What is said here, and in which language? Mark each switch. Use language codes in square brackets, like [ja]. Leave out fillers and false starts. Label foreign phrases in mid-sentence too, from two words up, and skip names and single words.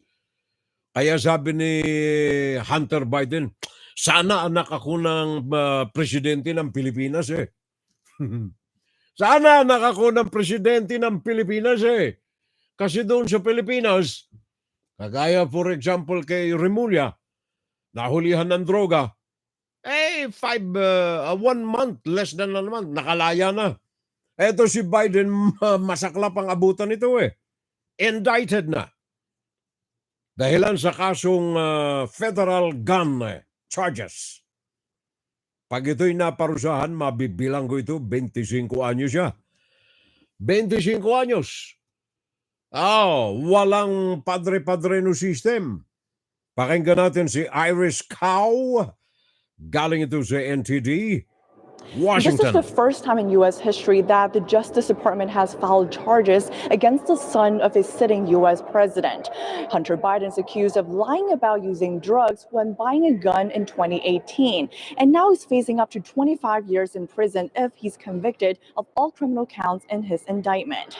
[tl] Kaya sabi ni Hunter Biden, sana anak ako ng presidente ng Pilipinas Sana anak ako ng presidente ng Pilipinas Kasi doon sa Pilipinas, kagaya [en] for example [tl] kay Remulla, nahulihan ng droga, 1 month, [en] less than a month, [tl] nakalaya na. Eto si Biden, masaklap ang abutan nito eh. Indicted na. Dahilan sa kasong [en] federal gun charges. [tl] Pag ito'y naparusahan, mabibilang ko ito, 25 anyos siya. 25 anyos. Walang padre-padre [en] no system. [tl] Pakinggan natin si Iris Cow. Galing ito sa NTD. [en] This is Washington. the first time in U.S. history that the Justice Department has filed charges against the son of a sitting U.S. president. Hunter Biden is accused of lying about using drugs when buying a gun in 2018. And now he's facing up to 25 years in prison if he's convicted of all criminal counts in his indictment.